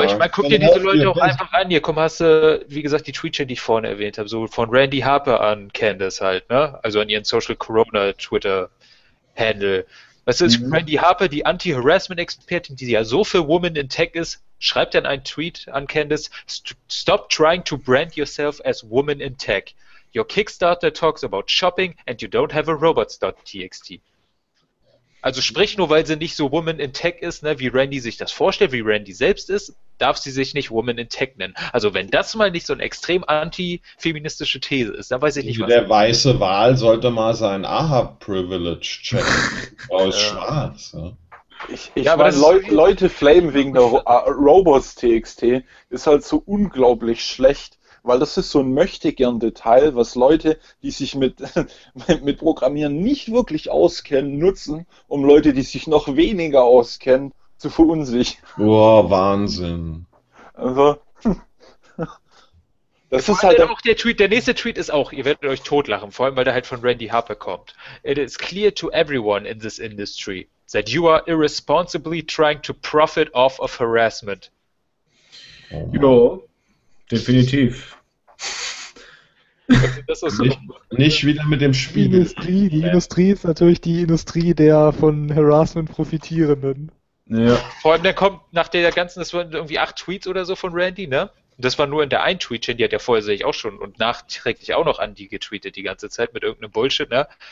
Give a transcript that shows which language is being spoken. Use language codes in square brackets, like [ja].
[de] Aber ich meine, guck dir diese Leute auch einfach an. Hier, komm, hast du, wie gesagt, die Twitcher, die ich vorhin erwähnt habe, so von Randy Harper an Candace halt, ne? Also an ihren Social Corona Twitter-Handle. Weißt du, Randy Harper, die Anti-Harassment-Expertin, die ja so für Women in Tech ist, schreibt dann einen Tweet an Candace: [en] Stop trying to brand yourself as Woman in Tech. Your Kickstarter talks about shopping and you don't have a robots.txt. [de] Also sprich, nur weil sie nicht so Woman in Tech ist, ne, wie Randy sich das vorstellt, wie Randy selbst ist, darf sie sich nicht Woman in Tech nennen. Also wenn das mal nicht so eine extrem anti-feministische These ist, dann weiß ich nicht, was... Der weiße Wal sollte mal sein Ahab-Privilege checken. Aus schwarz. Ja. Ich meine, Leute flamen wegen der Robots.txt ist halt so unglaublich schlecht. Weil das ist so ein Möchtegern-Detail, was Leute, die sich mit Programmieren nicht wirklich auskennen, nutzen, um Leute, die sich noch weniger auskennen, zu verunsichern. Boah, Wahnsinn. Also, das ist halt auch der Tweet, der nächste Tweet ist auch, ihr werdet euch totlachen, vor allem, weil der halt von Randy Harper kommt. [en] It is clear to everyone in this industry that you are irresponsibly trying to profit off of harassment. Oh. You know, [de] definitiv. Das ist so nicht wieder mit dem Spiegel. Die Industrie ist natürlich die Industrie der von Harassment Profitierenden. Ja. Vor allem, der kommt nach der ganzen, das waren irgendwie 8 Tweets oder so von Randy, ne? Das war nur in der einen Tweet, die hat ja vorher, sehe ich auch schon, und nachträglich auch noch an die getweetet die ganze Zeit mit irgendeinem Bullshit, ne?